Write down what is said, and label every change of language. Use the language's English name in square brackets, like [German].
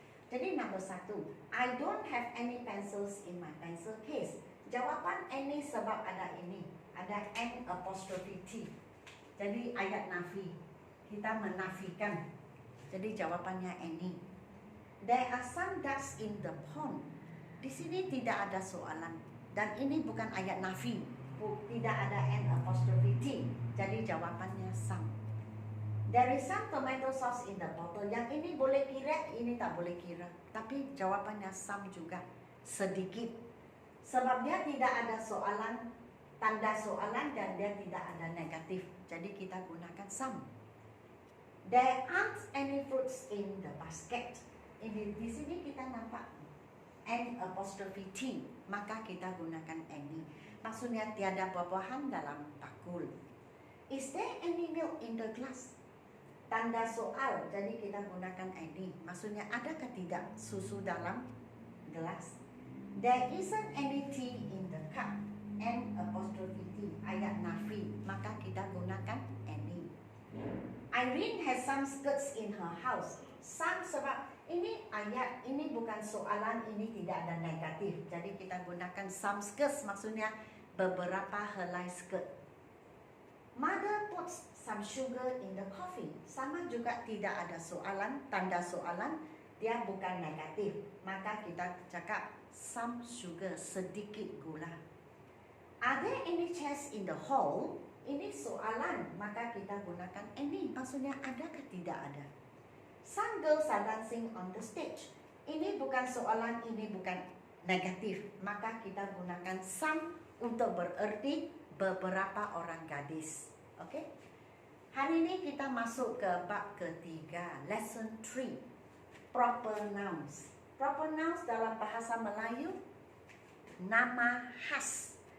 [Malay] Jadi nombor 1, [English] I don't have any pencils in my pencil case. [Malay] Jawapan any sebab ada ini. Ada N apostrophe T. Jadi ayat nafi. Kita menafikan. Jadi jawapannya any. [English] There are some ducks in the pond. [Malay] Di sini tidak ada soalan. Dan ini bukan ayat nafi. Tidak ada N apostrophe T. Jadi jawapannya some. [English] There is some tomato sauce in the bottle. [Malay] Yang ini boleh kira, ini tak boleh kira. Tapi jawapannya some juga. Sedikit. Sebab dia tidak ada soalan, tanda soalan dan dia tidak ada negatif. Jadi kita gunakan some. [English] There aren't any fruits in the basket. [Malay] Di sini kita nampak N apostrophe T, maka kita gunakan any. Maksudnya tiada buah-buahan dalam bakul. [English] Is there any milk in the glass? [Malay] Tanda soal, jadi kita gunakan any. Maksudnya adakah tidak susu dalam gelas? [English] There isn't any tea in the cup. [Malay] N apostrophe T, ayat nafi, maka kita gunakan any. [English] Irene has some skirts in her house. [Malay] Some sebab ini ayat, ini bukan soalan, ini tidak ada negatif. Jadi kita gunakan some skirts, maksudnya beberapa helai skirt. [English] Mother puts some sugar in the coffee. [Malay] Sama juga tidak ada soalan, tanda soalan, dia bukan negatif. Maka kita cakap some sugar, sedikit gula. [English] Are there any chairs in the hall? [Malay] Ini soalan, maka kita gunakan any. Maksudnya adakah tidak ada. [English] Some girls are dancing on the stage. [Malay] Ini bukan soalan, ini bukan negatif. Maka kita gunakan some untuk bererti beberapa orang gadis. Okey? Hari ini kita masuk ke bab ketiga, lesson 3. Proper nouns. Proper nouns dalam bahasa Melayu, nama khas.